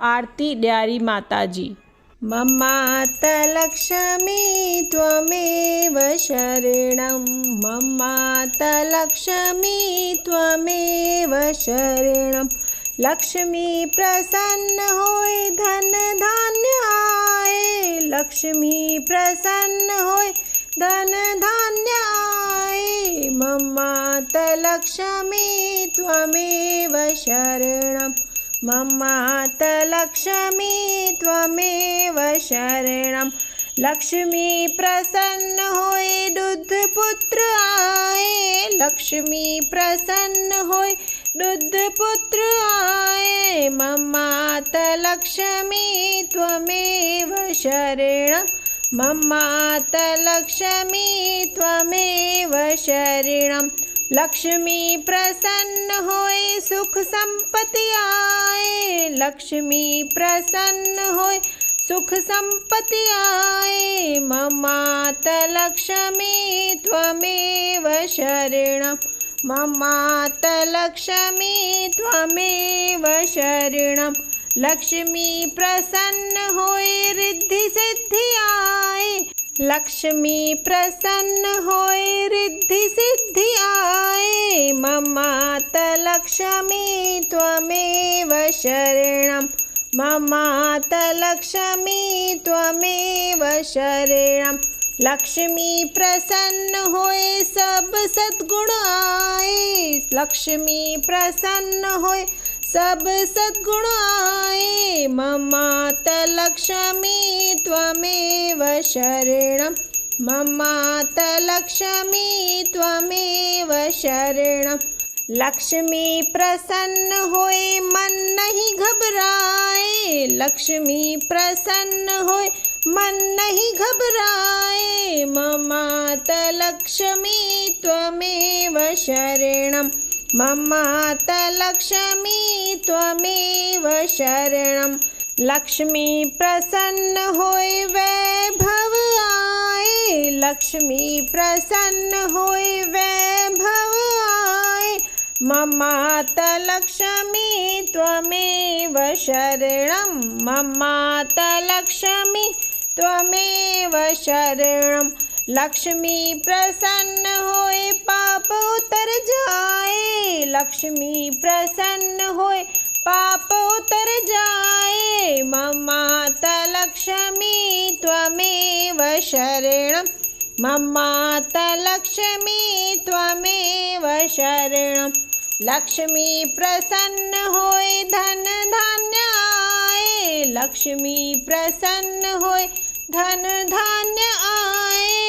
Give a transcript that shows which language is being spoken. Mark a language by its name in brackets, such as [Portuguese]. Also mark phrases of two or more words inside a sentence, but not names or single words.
[Hindi] आरती ड्यारी माताजी। [Sanskrit] ममातलक्ष्मी त्वमेव शरणं ममातलक्ष्मी त्वमेव शरणं। [Hindi] लक्ष्मी प्रसन्न होय धन धान्य आए लक्ष्मी प्रसन्न होय धन धान्य आए। [Sanskrit] ममातलक्ष्मी त्वमेव शरणं ममातलक्ष्मी त्वमेव शरणं। [Hindi] लक्ष्मी प्रसन्न होय दुध पुत्र आए लक्ष्मी प्रसन्न होय दुध पुत्र आए। [Sanskrit] ममातलक्ष्मी त्वमेव शरणं ममातलक्ष्मी त्वमेव शरणं। [Hindi] लक्ष्मी प्रसन्न होय सुख संपत्ति आए लक्ष्मी प्रसन्न होय सुख संपत्ति आए। [Sanskrit] ममातलक्ष्मी त्वमेव शरणं ममातलक्ष्मी त्वमेव शरणं। [Hindi] लक्ष्मी प्रसन्न होय रिद्धि सिद्धि आए लक्ष्मी प्रसन्न होय रिद्धि सिद्धि आए। [Sanskrit] ममातलक्ष्मी त्वमेव शरणं ममातलक्ष्मी त्वमेव शरणं। [Hindi] लक्ष्मी प्रसन्न होय सब सद्गुण आए लक्ष्मी प्रसन्न होय सब सद्गुण आए। [Sanskrit] ममातलक्ष्मी त्वमेव शरणं ममातलक्ष्मी त्वमेव शरणं। [Hindi] लक्ष्मी प्रसन्न होय मन नहीं घबराए लक्ष्मी प्रसन्न होय मन नहीं घबराए। [Sanskrit] ममातलक्ष्मी त्वमेव शरणं ममातलक्ष्मी त्वमेव शरणं। [Hindi] लक्ष्मी प्रसन्न होय वैभव आए लक्ष्मी प्रसन्न होय वैभव आए। [Sanskrit] ममातलक्ष्मी त्वमेव शरणं ममातलक्ष्मी त्वमेव शरणं। [Hindi] लक्ष्मी प्रसन्न होय पाप उतर जाए लक्ष्मी प्रसन्न होय पाप उतर जाए। [Sanskrit] ममातलक्ष्मी त्वमेव शरणं ममातलक्ष्मी त्वमेव शरणं। [Hindi] लक्ष्मी प्रसन्न होय धन धान्य आए लक्ष्मी प्रसन्न होय धन धान्य आए।